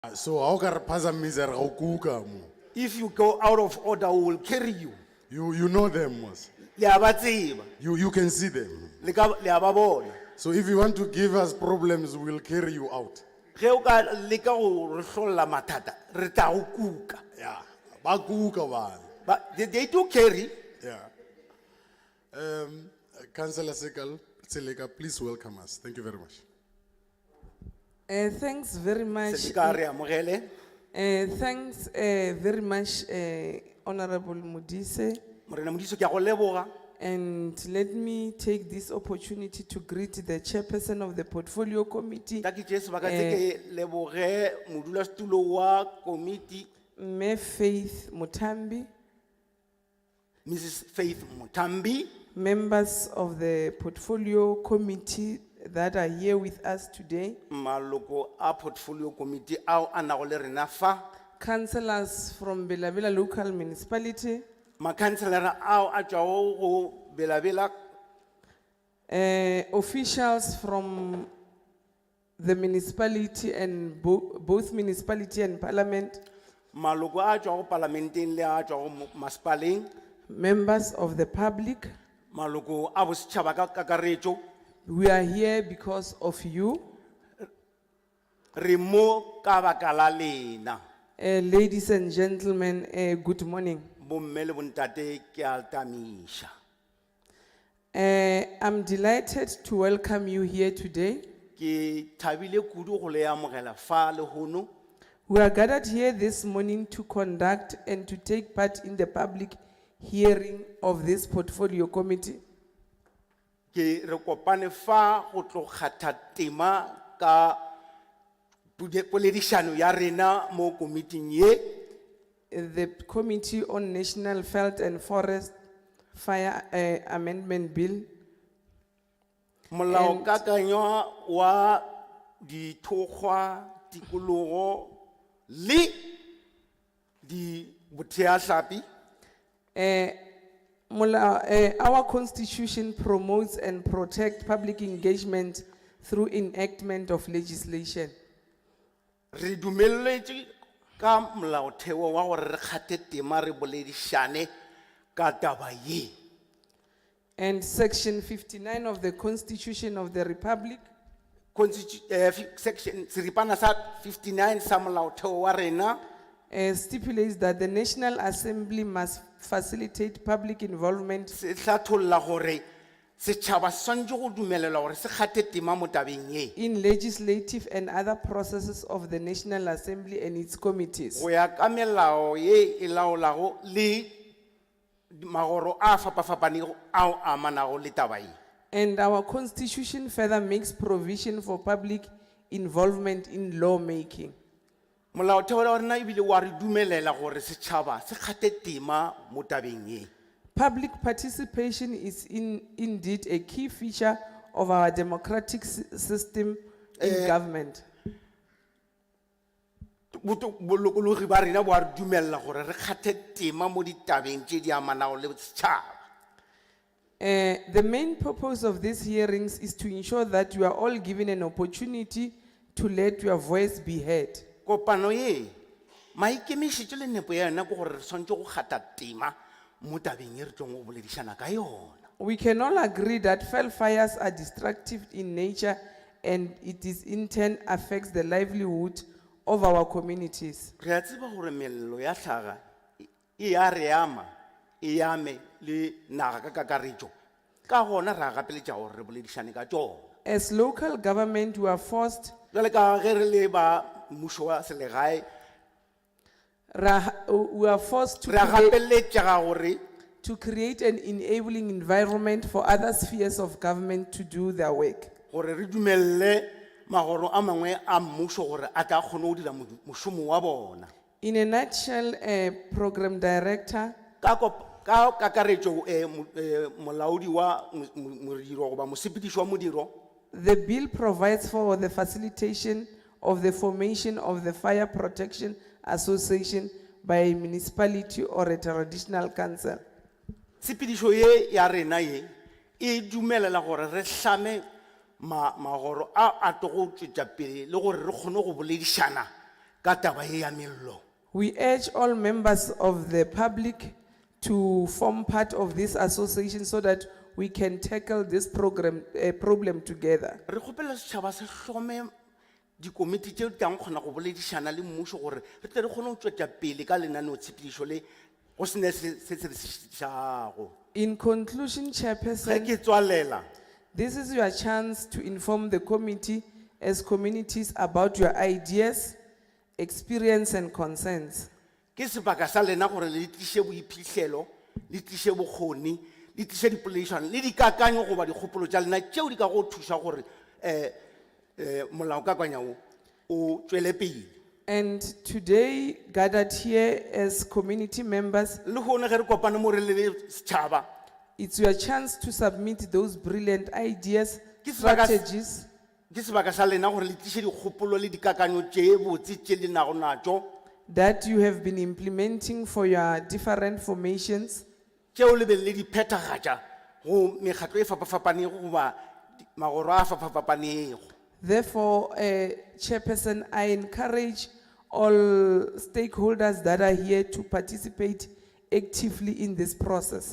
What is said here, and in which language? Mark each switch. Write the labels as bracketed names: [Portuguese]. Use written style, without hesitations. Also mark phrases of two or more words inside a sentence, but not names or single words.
[English] So how can [Northern Sotho] phazamisa re go kuka mo? [English] If you go out of order, we will carry you. You know them, mos. [Northern Sotho] Le a ba tseba, [English] You can see them. [Northern Sotho] le a ba bona. [English] So if you want to give us problems, we'll carry you out. [Northern Sotho] Ge o ka leka go re hlolla mathata, re tla go kuka. Yeah. Ba kuka ba. [English] But they do carry. Yeah. Councillor Seleka, please welcome us. Thank you very much. Thanks very much. [Northern Sotho] Se ka re amogele. [English] Thanks very much, Honorable Modise. [Northern Sotho] Morena Modiso ke a go leboga. [English] And let me take this opportunity to greet the chairperson of the Portfolio Committee, [Northern Sotho] Ka ke tšee sebaka se ke leboge modulasetulo wa komiti, Mme Faith Mutambi, [English] Mrs. Faith Mutambi, members of the Portfolio Committee that are here with us today, [Northern Sotho] maloko a [English] portfolio committee [Northern Sotho] ao a nago le rena fa, [English] councillors from Bela Local Municipality, [Northern Sotho] makhanselara ao a tšwago go Bela-Bela, [English] officials from the municipality and both municipality and parliament, [Northern Sotho] maloko a tšwago parlamenteng le a tšwago masepaleng, [English] members of the public. [Northern Sotho] maloko a bosetšhaba ka kakaretšo. [English] We are here because of you. [Northern Sotho] Re mo ka baka la lena. [English] Ladies and gentlemen, good morning. [Northern Sotho] Bomme le bontate ke a tamiša. [English] I'm delighted to welcome you here today. [Northern Sotho] Ke thabile kudu go le amogela fa le hono. [English] We are gathered here this morning to conduct and to take part in the public hearing of this portfolio committee. [Northern Sotho] Ke re kopane fa go tlo kgatha tema ka poledišano ya rena mo komiting ye. [English] The Committee on National Veld and Forest Fire Amendment Bill. [Northern Sotho] Molaokakanywa wa dithokgwa, tikologo le di botheahlapi. [English] Our constitution promotes and protects public engagement through enactment of legislation. [Northern Sotho] Re dumelletše ka molaotheo wa gore re kgate tema re boledišane ka taba ye. [English] And Section 59 of the Constitution of the Republic [Northern Sotho] Section seripana sa 59 sa molaotheo wa rena [English] stipulates that the National Assembly must facilitate public involvement [Northern Sotho] se hlatholla gore setšhaba se swanetše go dumelelwa gore se kgate tema mo tabeng ye. [English] in legislative and other processes of the National Assembly and its committees. [Northern Sotho] Go ya ka melao ye e laolago le magoro a fapafapanego ao a amanago le taba ye. [English] And our constitution further makes provision for public involvement in lawmaking. [Northern Sotho] Molaotheo wa rena ebile wa re dumelela gore setšhaba se kgate tema mo tabeng ye. [English] Public participation is indeed a key feature of our democratic system in government. [Northern Sotho] Bolokologi ba rena bo a re dumelela gore re kgathe tema mo ditabeng tše di amanago le setšhaba. [English] The main purpose of these hearings is to ensure that you are all given an opportunity to let your voice be heard. [Northern Sotho] Kopano ye maikemišetšo le nepo ya yona ke gore re swanetše go kgatha tema mo tabeng ye re tlong go boledišana ka yona. [English] We can all agree that fell fires are destructive in nature and it is in turn affects the livelihood of our communities. [Northern Sotho] Re a tseba gore melelo ya hlaga e a re ama e ame le naga ka kakaretšo ka gona ra gapeletša gore re boledišane ka tšona. [English] As local government, we are forced [Northern Sotho] Jwale ka ge re le ba mmušo wa selegae [English] we are forced [Northern Sotho] re a gapeletšega gore [English] to create an enabling environment for other spheres of government to do their work. [Northern Sotho] gore re dumelele magoro a mangwe a mmušo gore a tla kgone go dira mošomo wa bona. [English] In a nutshell, program director, [Northern Sotho] Ka kakaretšo molaodi wa modiro goba mosepediši wa modiro [English] the bill provides for the facilitation of the formation of the Fire Protection Association by a municipality or a traditional council. [Northern Sotho] tshepedišo ye ya rena ye e dumelela gore re hlame magoro a tlo go tšwetša pele le gore re kgone go boledišana ka taba e ya mello. [English] We urge all members of the public to form part of this association so that we can tackle this problem together. [Northern Sotho] Re kgopela setšhaba se hlome dikomiti tšeo di tlang kgona go boledišana le mmušo gore re tle re kgone go tšwetša pele ka lenaneotshepedišo le go se ne se re šišago. [English] In conclusion, [Northern Sotho] Ge [English] Chairperson, [Northern Sotho] ke tswalela, [English] this is your chance to inform the committee as communities about your ideas, experience and concerns. [Northern Sotho] ke sebaka sa lena gore le tliše boiphihlelo, le tliše bokgoni, le tliše dipoledišano le dikakanyo goba dikgopolo tša lena tšeo di ka go thuša gore molaokakanywa o tšwele pele. [English] And today, gathered here as community members, [Northern Sotho] Le gone ge re kopane mo re le setšhaba, [English] it's your chance to submit those brilliant ideas, [Northern Sotho] Ke sebaka- [English] strategies, [Northern Sotho] ke sebaka sa lena gore le tliše dikgopolo le dikakanyo tše botse tše le nago natšo [English] that you have been implementing for your different formations, [Northern Sotho] tšeo le be le di phethagatša go mekgatlo e fapafapanego goba magoro a fapafapanego. [English] Therefore, Chairperson, I encourage all stakeholders that are here to participate actively in this process.